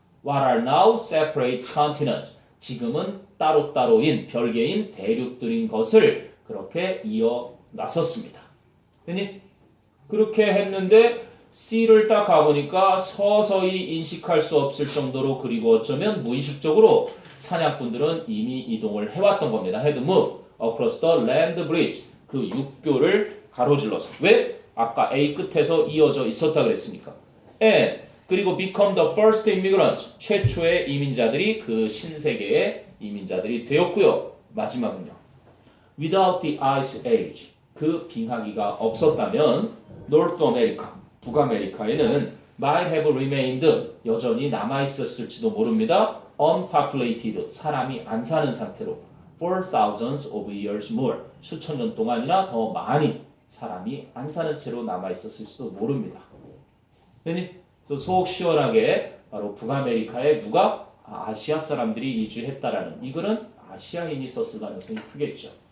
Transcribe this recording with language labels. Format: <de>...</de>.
<en>What are now separate continents</en> <ko>지금은 따로따로인 별개인 대륙들인 것을 그렇게 이어놨었습니다. 됐니? 그렇게 했는데 C를 딱 가보니까 서서히 인식할 수 없을 정도로 그리고 어쩌면 무의식적으로 사냥꾼들은 이미 이동을 해왔던 겁니다.</ko> <en>had moved across the land bridge.</en> <ko>그 육교를 가로질러서. 왜? 아까 A 끝에서 이어져 있었다 그랬으니까.</ko> <en>And</en> <ko>그리고</ko> <en>become the first immigrants.</en> <ko>최초의 이민자들이 그 신세계의 이민자들이 되었고요. 마지막은요.</ko> <en>Without the Ice Age.</en> <ko>그 빙하기가 없었다면</ko> <en>North America,</en> <ko>북아메리카에는</ko> <en>might have remained.</en> <ko>여전히 남아있었을지도 모릅니다.</ko> <en>Unpopulated.</en> <ko>사람이 안 사는 상태로.</ko> <en>For thousands of years more.</en> <ko>수천 년 동안이나 더 많이 사람이 안 사는 채로 남아있었을지도 모릅니다. 됐니? 속 시원하게 바로 북아메리카에 누가 아시아 사람들이 이주했다라는 이거는 아시아인이 있었을 가능성이 크겠죠.</ko>